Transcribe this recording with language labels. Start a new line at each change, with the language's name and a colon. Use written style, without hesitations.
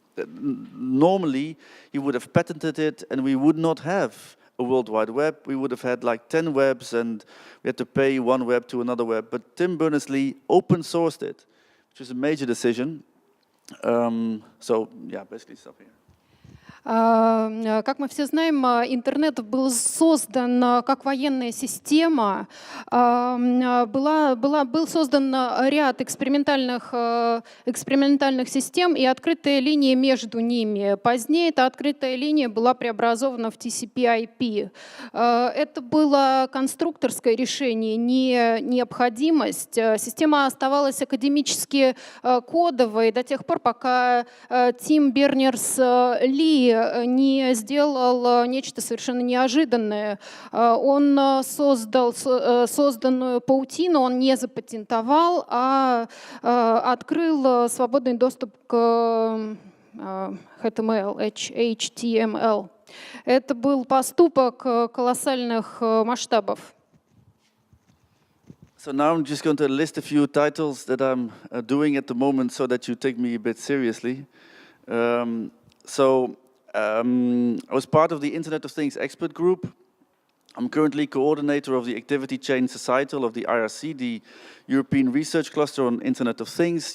English: normally he would have patented it, and we would not have a World Wide Web. We would have had like 10 webs, and we had to pay one web to another web. But Tim Berners-Lee open sourced it, which was a major decision. So yeah, basically stuff here.
Russian: Как мы все знаем, интернет был создан как военная система. Был создан ряд экспериментальных систем и открытая линия между ними. Позднее эта открытая линия была преобразована в TCP/IP. Это было конструкторское решение, не необходимость. Система оставалась академически кодовой до тех пор, пока Тим Бернерс-Ли не сделал нечто совершенно неожиданное. Он создал созданную паутину, он не запатентовал, а открыл свободный доступ к HTML. Это был поступок колоссальных масштабов.
English: So now I'm just going to list a few titles that I'm doing at the moment so that you take me a bit seriously. I was part of the Internet of Things expert group. I'm currently coordinator of the Activity Chain Societal of the IRC, the European Research Cluster on Internet of Things.